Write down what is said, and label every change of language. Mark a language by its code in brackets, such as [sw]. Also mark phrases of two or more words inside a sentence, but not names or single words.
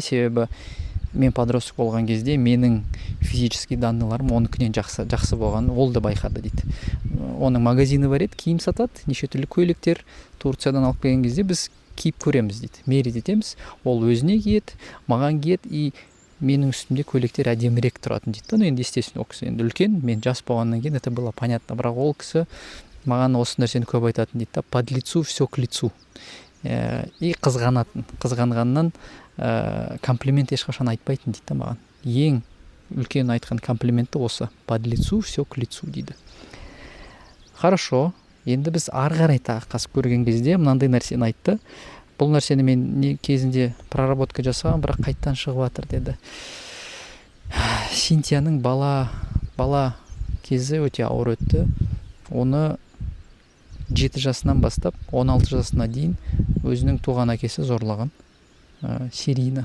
[kk] Себебі мен подросток болған кезде менің [ru] физический данныйларым [kk] оныкінен жақсы болған, ол да байқады дейді. Оның магазины бар еді, киім сатады, неше түрлі көйлектер Турциядан алып келген кезде біз киіп көреміз дейді. Мерит етеміз, ол өзіне киеді, маған киеді, менің үстімде көйлектер әдемірек тұратын дейді. Енді естественно, ол кісі енді үлкен, мен жас болғаннан кейін [ru] это было понятно, [kk] бірақ ол кісі маған осы нәрсені көп айтатын дейді. [ru] Под лицу все к лицу. [kk] Қызғанатын. Қызғанғаннан комплимент ешқашан айтпайтын дейді маған. Ең үлкен айтқан комплименті осы. [ru] Под лицу все к лицу [kk] дейді. хорошо, енді біз ары қарай тағы қасып көрген кезде мынандай нәрсені айтты. Бұл нәрсені мен кезінде проработка жасаған, бірақ қайттан шығып жатыр деді. Синтияның бала кезі өте ауыр өтті. Оны 7 жасынан бастап 16 жасына дейін өзінің туған әкесі зорлаған, серийно.